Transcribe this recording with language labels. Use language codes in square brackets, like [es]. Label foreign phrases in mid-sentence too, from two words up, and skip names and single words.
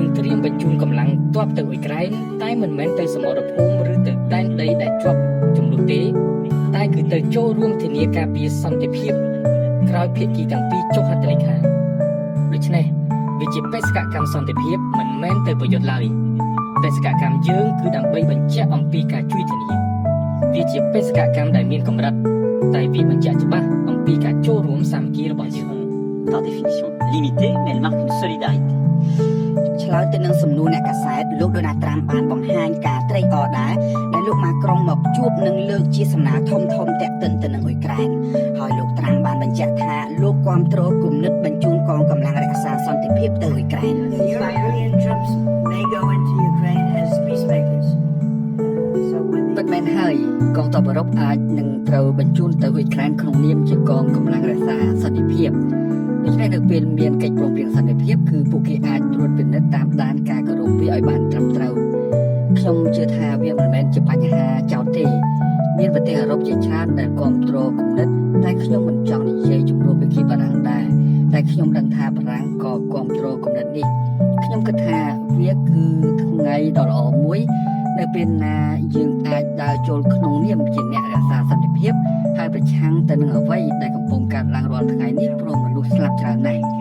[km] ត្រៀមបញ្ជូនកម្លាំងទ័ពទៅអ៊ុយក្រែនតែមិនមែនទៅសមរភូមិឬទៅដែនដីដែលជាប់ចំនួនទេតែគឺទៅចូលរួមធានាការពារសន្តិភាពក្រោយភាគីទាំងពីរចុះហត្ថលេខាដូច្នេះវាជាបេសកកម្មសន្តិភាពមិនមែនទៅប្រយុទ្ធឡើយបេសកកម្មយើងគឺដើម្បីបញ្ជាក់អំពីការជួយធានាវាជាបេសកកម្មដែលមានកម្រិតតែវាបញ្ជាក់ច្បាស់អំពីការចូលរួមសាមគ្គីរបស់យើង [fr] par définition limitée, mais elle marque une solidarité. [km] ឆ្លើយទៅនឹងសំណួរអ្នកកាសែតលោកដូណាល់ត្រាំបានបង្ហាញការត្រេកអរដែរដែលលោកម៉ាក្រុងមកជួបនឹងលើកជាសំណើធំតាក់ទិនទៅនឹងអ៊ុយក្រែនហើយលោកត្រាំបានបញ្ជាក់ថាលោកគាំទ្រគំនិតបញ្ជូនកងកម្លាំងរក្សាសន្តិភាពទៅអ៊ុយក្រែន [en] The Iranian troops may go into Ukraine as peacemakers. So when [km] ពិតមែនហើយកងទ័ពអឺរ៉ុបអាចនឹងត្រូវបញ្ជូនទៅអ៊ុយក្រែនក្នុងនាមជាកងកម្លាំងរក្សាសន្តិភាពដូច្នេះនៅពេលមានកិច្ចព្រមព្រៀងសន្តិ ភាពគឺពួកគេអាចត្រួតពិនិត្យតាមដានការគោរពវាឲ្យបានត្រឹមត្រូវខ្ញុំជឿថាវាមិនមែនជាបញ្ហាចោទទេមានប្រទេសអឺរ៉ុបជាច្រើនដែលគាំទ្រគំនិតតែខ្ញុំមិនចង់និយាយជំនួសភាគីបារាំងដែរតែខ្ញុំដឹងថាបារាំងក៏គាំទ្រគំនិតនេះខ្ញុំគិតថាវាគឺថ្ងៃដ៏ល្អមួយនៅពេលណាយើងអាចដើរចូលក្នុងនាមជាអ្នករក្សាសន្តិភាពហើយប្រឆាំងទៅនឹងអ្វីដែលកំពុងកើតឡើងរាល់ថ្ងៃនេះព្រោះមនុស្សស្លាប់ច្រើនណាស់